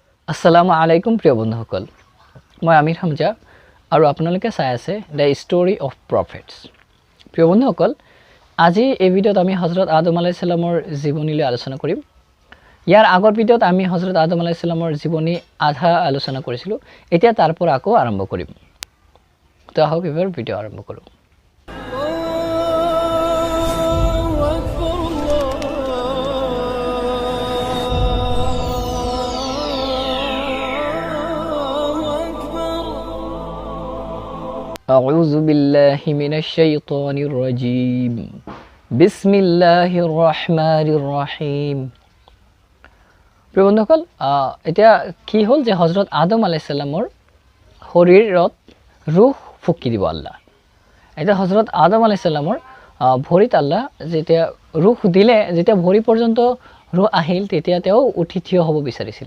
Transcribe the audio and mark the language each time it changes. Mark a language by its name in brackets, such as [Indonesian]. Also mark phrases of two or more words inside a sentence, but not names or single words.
[Arabic] السلام عليكم [Assamese] প্ৰিয় বন্ধুসকল, মই আমিৰ হামজা আৰু আপোনালোকে চাই আছে [English] The Story of Prophets. [Assamese] প্ৰিয় বন্ধুসকল, আজি এই ভিডিঅ'ত আমি হজৰত আদম [Arabic] عليه السلام [Assamese] জীৱনীলৈ আলোচনা কৰিম। ইয়াৰ আগৰ ভিডিঅ'ত আমি হজৰত আদম [Arabic] عليه السلام [Assamese] জীৱনী আধা আলোচনা কৰিছিলোঁ। এতিয়া তাৰ পৰা আকৌ আৰম্ভ কৰিম। তো আহক এবাৰ ভিডিঅ' আৰম্ভ কৰোঁ। [Arabic] أعوذ بالله من الشيطان الرجيم بسم الله الرحمن الرحيم। [Assamese] প্ৰিয় বন্ধুসকল, এতিয়া কি হ'ল যে হজৰত আদম [Arabic] عليه السلام [Assamese] শৰীৰত ৰুহ ফুকি দিব আল্লাহ। এতিয়া হজৰত আদম [Arabic] عليه السلام [Assamese] ভৰিত আল্লাহ যেতিয়া ৰুহ দিলে, যেতিয়া ভৰি পৰ্যন্ত ৰুহ আহিল, তেতিয়া তেওঁ উঠি থিয় হ'ব বিচাৰিছিল।